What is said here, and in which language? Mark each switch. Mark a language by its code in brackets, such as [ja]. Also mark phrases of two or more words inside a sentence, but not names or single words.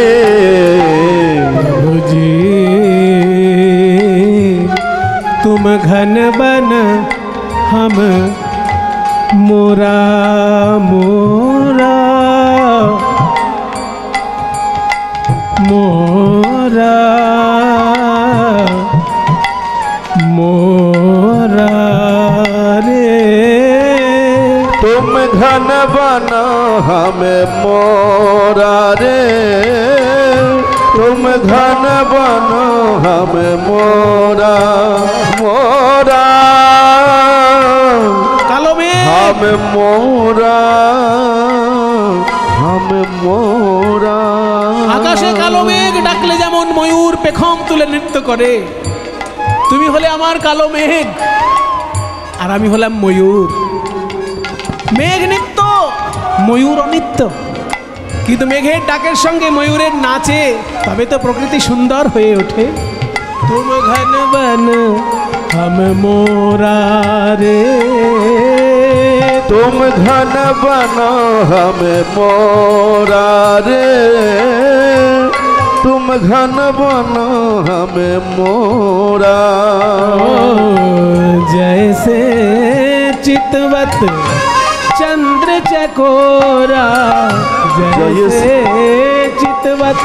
[hi] प्रभु जी तुम घन बन हम मोरा मोरा मोरा मोरा रे तुम घन बना हमें मोरा रे तुम घन बनो हमें मोरा मोरा [bn] কালো মেঘ [hi] हमें मोरा हमें मोरा [bn] আকাশে কালো মেঘ ডাকলে যেমন ময়ূর পেখম তুলে নৃত্য করে, তুমি হলে আমার কালো মেঘ আর আমি হলাম ময়ূর। মেঘ নিত্য, ময়ূর অনিত্য, কিন্তু মেঘের ডাকের সঙ্গে ময়ূরের নাচে তবে তো প্রকৃতি সুন্দর হয়ে ওঠে। [hi] तुम घन बन हम मोरा রে तुम घन बनो हमें मोरा रे तुम घन बनो हमें मोरा जैसे चितवत चंद्र चकोरा जैसे चितवत